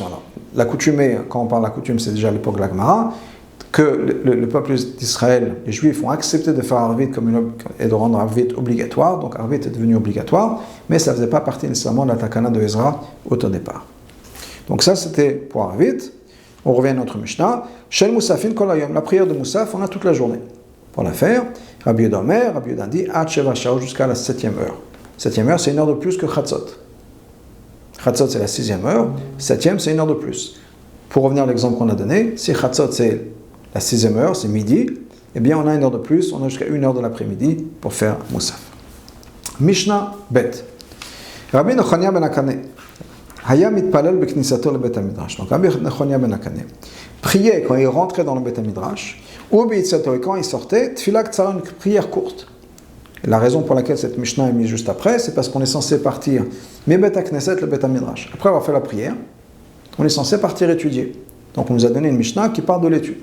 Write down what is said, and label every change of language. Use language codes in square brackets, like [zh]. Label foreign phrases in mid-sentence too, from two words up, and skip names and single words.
[fr] Alors, la coutume, quand on parle de la coutume, c'est déjà à l'époque de la Gemara, que le peuple d'Israël, les Juifs, ont accepté de faire Arvit et de rendre Arvit obligatoire, donc Arvit est devenu obligatoire, mais ça ne faisait pas partie nécessairement de la Takana de Ezra au départ. Donc ça, c'était pour Arvit. On revient à notre Mishnah. [he] של מוספין כל היום, [fr] la prière de Musaf, on a toute la journée pour la faire. Rabbi Yehuda dit [he] עד שבע שעות, [fr] jusqu'à la 7e heure. 7e heure, c'est une heure de plus que Chatzot. Chatzot c'est la 6e heure, 7e c'est 1 heure de plus. Pour revenir à l'exemple qu'on a donné, si Chatzot c'est la 6e heure, c'est midi, eh bien on a 1 heure de plus, on a jusqu'à 1 heure de l'après-midi pour faire Moussaf. [he] משנה ב. Rabbi Nechonia ben Akane. היה מתפלל בכניסתו לבית המדרש. [fr] Donc Rabbi Nechonia ben Akane priait quand il rentrait dans le Bet HaMidrash, [he] וביציאתו, [fr] et quand il sortait, [he] תפלה קצרה, [fr] une prière courte. Et la raison pour laquelle cette Mishnah est mise juste après, c'est parce qu'on est censé partir, mais Bet HaKnesset, le Bet HaMidrash. Après avoir fait la prière, on est censé partir étudier. Donc on nous a donné une Mishnah qui parle de l'étude.